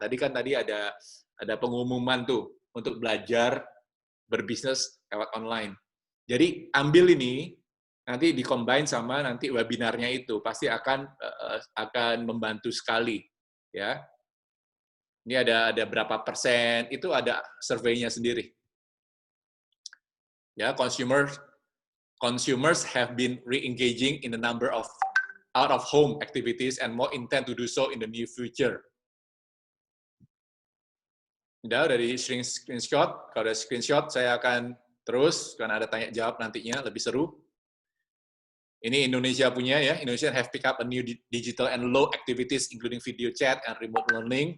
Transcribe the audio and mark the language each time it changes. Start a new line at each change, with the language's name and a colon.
Indonesian: Tadi ada pengumuman tuh untuk belajar berbisnis lewat online. Jadi ambil ini, nanti di-combine sama nanti webinarnya itu, pasti akan membantu sekali, ya. Ini ada berapa persen, itu ada survei-nya sendiri.
English: Ya, consumers have been re-engaging in a number of out-of-home activities and more intend to do so in the near future.
Indonesian: Udah di screenshot, kalau ada screenshot saya akan terus, karena ada tanya jawab nantinya, lebih seru. Ini Indonesia punya ya,
English: Indonesia have picked up a new digital and low activities including video chat and remote learning.